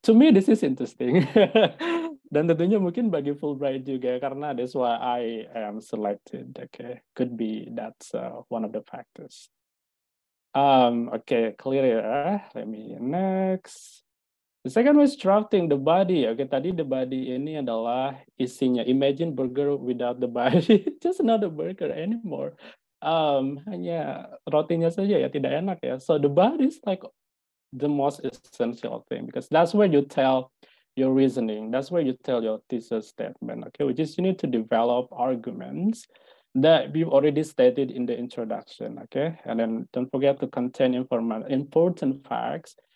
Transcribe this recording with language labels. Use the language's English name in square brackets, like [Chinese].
[English] To me this is interesting. [Indonesian] Dan tentunya mungkin bagi Fulbright juga karena [English] that's why I am selected, okay? Could be that's one of the factors. Okay, clear ya. Let me next. The second was drafting the body. [Indonesian] Oke, tadi the body ini adalah isinya. [English] Imagine burger without the body, just not a burger anymore. [Indonesian] Hanya rotinya saja ya, tidak enak ya. [English] So the body is like the most essential thing because that's where you tell your reasoning. That's where you tell your thesis statement. Okay, which is you need to develop arguments that we've already stated in the introduction, okay? And then don't forget to contain important facts.